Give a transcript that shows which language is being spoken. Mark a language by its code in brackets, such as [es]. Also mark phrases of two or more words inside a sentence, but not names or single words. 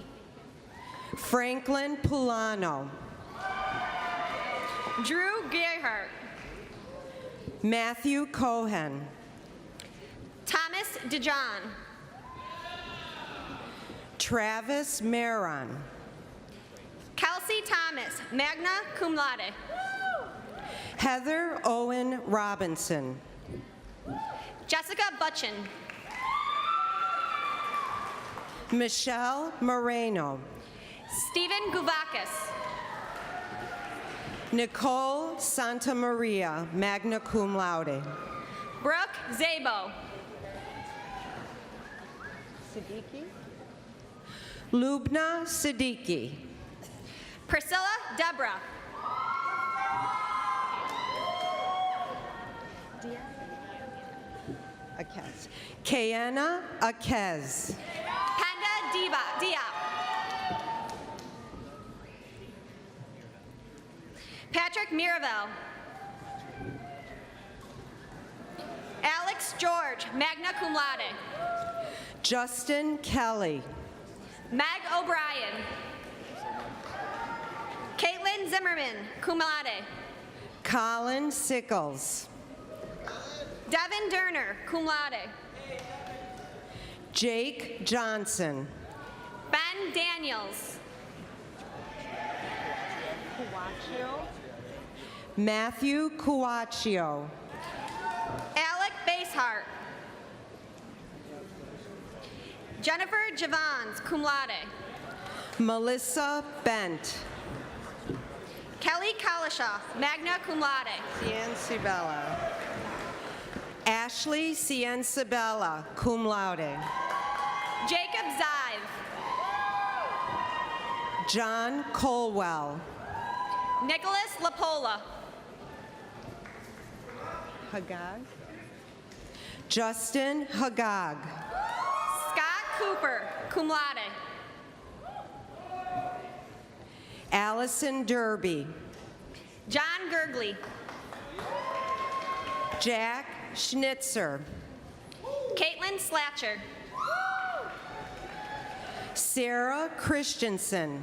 [en] Franklin Pulano. Drew Gerhardt. Matthew Cohen. Thomas DeJohn. Travis Maron. Kelsey Thomas, [la] magna cum laude. [en] Heather Owen Robinson. Jessica Butchin. Michelle Moreno. Stephen Guvakis. Nicole Santa Maria, [la] magna cum laude. [en] Brooke Zabo. Lubna Siddiqui. Priscilla Deborah. Akez. Kayana Akez. Penda Diop. Patrick Miravel. Alex George, [la] magna cum laude. [en] Justin Kelly. Meg O'Brien. Caitlin Zimmerman, [la] cum laude. [en] Colin Sickles. Devin Derner, [la] cum laude. [en] Jake Johnson. Ben Daniels. Matthew Cuaccio. Alec Basehart. Jennifer Javons, [la] cum laude. [en] Melissa Bent. Kelly Kalishoff, [la] magna cum laude. [en] Ciencibella. Ashley Ciencibella, [la] cum laude. [en] Jacob Zive. John Colwell. Nicholas Lapola. Hagag. Justin Hagag. Scott Cooper, [la] cum laude. [en] Allison Derby. John Gurgley. Jack Schnitzer. Caitlin Slatcher. Sarah Christensen.